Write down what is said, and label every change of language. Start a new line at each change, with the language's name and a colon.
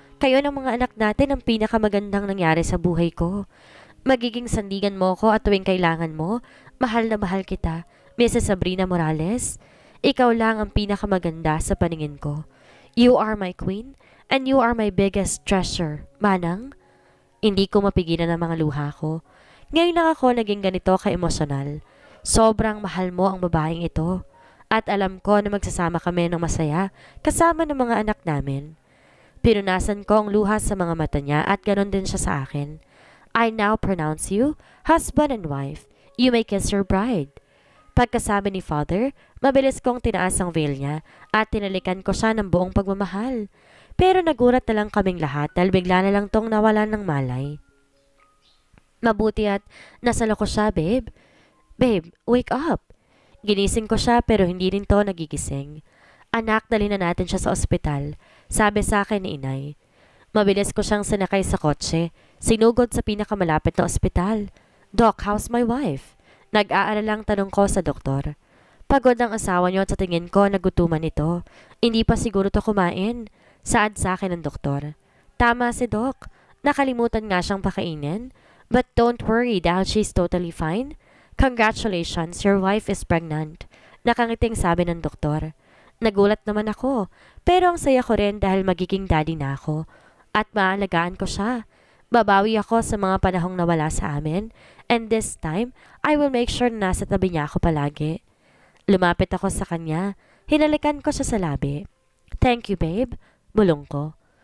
Filipino: Kayo ng mga anak natin ang pinakamagandang nangyari sa buhay ko. Magiging sandigan mo ko at tuwing kailangan mo, mahal na mahal kita, Mrs. Sabrina Morales. Ikaw lang ang pinakamaganda sa paningin ko.
English: You are my queen and you are my biggest treasure, Manang.
Filipino: Hindi ko mapigilan ang mga luha ko. Ngayon lang ako naging ganito ka-emosyonal. Sobrang mahal mo ang babaeng ito. At alam ko na magsasama kami ng masaya kasama ng mga anak namin. Pinunasan ko ang luha sa mga mata niya at ganon din siya sa akin.
English: I now pronounce you husband and wife. You may kiss your bride.
Filipino: Pagkasabi ni Father, mabilis kong tinaas ang veil niya at tinalikan ko siya ng buong pagmamahal. Pero nagulat na lang kaming lahat dahil bigla na lang tong nawalan ng malay. Mabuti at nasalo ko siya, babe.
English: Babe, wake up.
Filipino: Ginising ko siya pero hindi rin to nagigising. Anak, dali na natin siya sa ospital, sabi sa akin ni inay. Mabilis ko siyang sinakay sa kotse, sinugod sa pinakamalapit na ospital. Doc,
English: how's my wife?
Filipino: Nag-aalalang tanong ko sa doktor. Pagod ang asawa niyo at sa tingin ko nagutuman ito. Hindi pa siguro to kumain. Saad sa akin ng doktor. Tama si Doc. Nakalimutan nga siyang pakainin.
English: But don't worry dahil she's totally fine. Congratulations, your wife is pregnant.
Filipino: Nakangiting sabi ng doktor. Nagulat naman ako. Pero ang saya ko rin dahil magiging daddy na ako. At maalagaan ko siya. Babawi ako sa mga panahong nawala sa amin.
English: And this time, I will make sure
Filipino: na nasa tabi niya ako palagi. Lumapit ako sa kanya. Hinalikan ko siya sa labi.
English: Thank you, babe.
Filipino: Bulong ko.